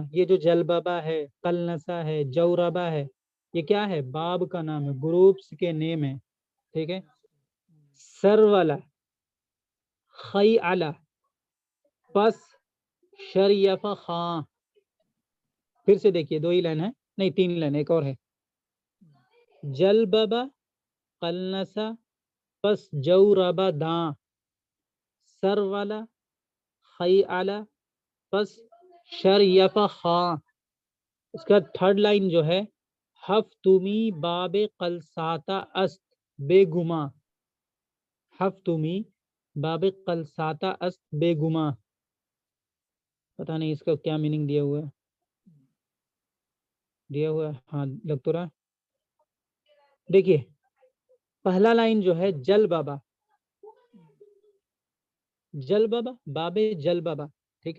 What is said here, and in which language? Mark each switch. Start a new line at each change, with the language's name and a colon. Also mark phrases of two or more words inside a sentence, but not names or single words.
Urdu: یہ جو جلببا ہے، قلنسا ہے، جوربا ہے، یہ کیا ہے؟ باب کا نام ہے، گروپس کے نیم ہے، ٹھیک ہے.
Persian: سرولہ خیعلہ پس شریف خاں.
Urdu: پھر سے دیکھیے 2 ہی لائن ہے، نہیں 3 لائن، ایک اور ہے.
Persian: جلببا قلنسا پس جوربا داں، سرولہ خیعلہ پس شریف خاں.
Urdu: اس کا 3rd لائن جو ہے
Persian: ہفتمی باب قلساتا است بے گما. ہفتمی باب قلساتا است بے گما،
Urdu: پتہ نہیں اس کا کیا میننگ دیا ہوا ہے. دیا ہوا ہے ہاں لگ تو رہا. دیکھیے پہلا لائن جو ہے جل بابا، جل بابا باب جل بابا، ٹھیک ہے.